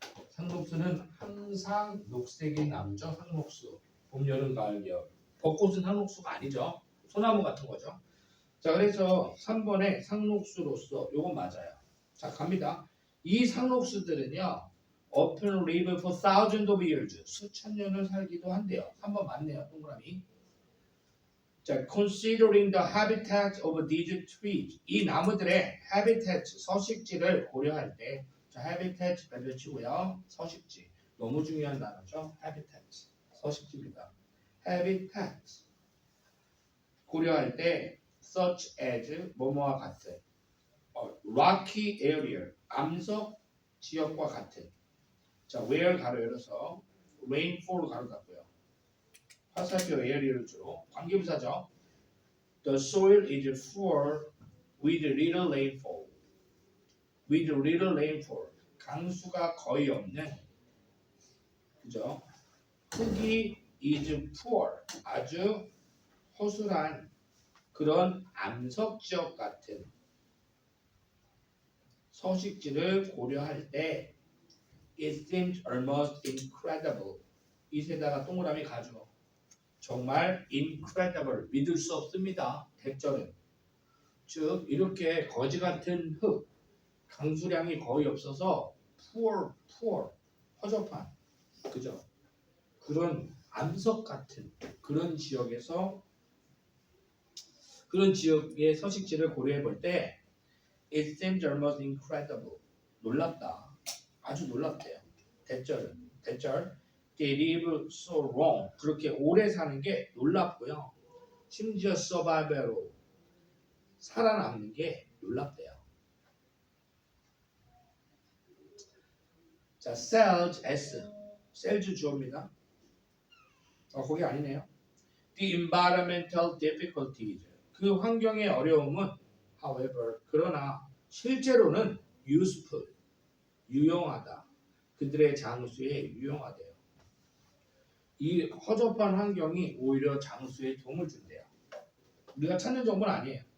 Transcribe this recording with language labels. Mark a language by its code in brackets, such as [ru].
[ko] 상록수는 항상 녹색인 나무죠. 상록수. 봄, 여름, 가을, 겨울. 벚꽃은 상록수가 아니죠. 소나무 같은 거죠. 자, 그래서 3번에 상록수로서 요건 맞아요. 자, 갑니다. 이 상록수들은요. [en] often live for thousands of years. [ko] 수천 년을 살기도 한대요. 3번 맞네요. 동그라미. 자, [en] considering the habitat of these trees. [ko] 이 나무들의 habitat, 서식지를 고려할 때 자, habitat 배치고요. 서식지. 너무 중요한 단어죠. habitat. 서식지입니다. habitat. 고려할 때 such as 뭐뭐와 같은 [en] rocky area [ko] 암석 지역과 같은 자 where 가로 열어서 rainfall 가로 닫고요. 화살표 area를 주로 관계부사죠. [en] The soil is poor with little rainfall. with little rainfall. [ko] 강수가 거의 없는 그죠? 흙이 [en] is poor. [ko] 아주 허술한 그런 암석 지역 같은 서식지를 고려할 때 [en] it seems almost incredible. [ko] 이세다가 동그라미 가죠. 정말 incredible. 믿을 수 없습니다. 대절은. 즉 이렇게 거지 같은 흙 강수량이 거의 없어서 poor 허접한 그죠? 그런 암석 같은 그런 지역에서 그런 지역의 서식지를 고려해 볼 때 [en] it seems almost incredible. [ko] 놀랍다. 아주 놀랍대요. [en] 대절 they live so long. [ko] 그렇게 오래 사는 게 놀랍고요. 심지어 survival로 살아남는 게 놀랍대요. 자, cells S. cells 주어입니다. 거기 아니네요. [en] The environmental difficulties. [ko] 그 환경의 어려움은 however 그러나 실제로는 useful. 유용하다. 그들의 장수에 유용하대요. 이 허접한 환경이 오히려 장수에 도움을 준대요. 우리가 찾는 정보는 아니에요.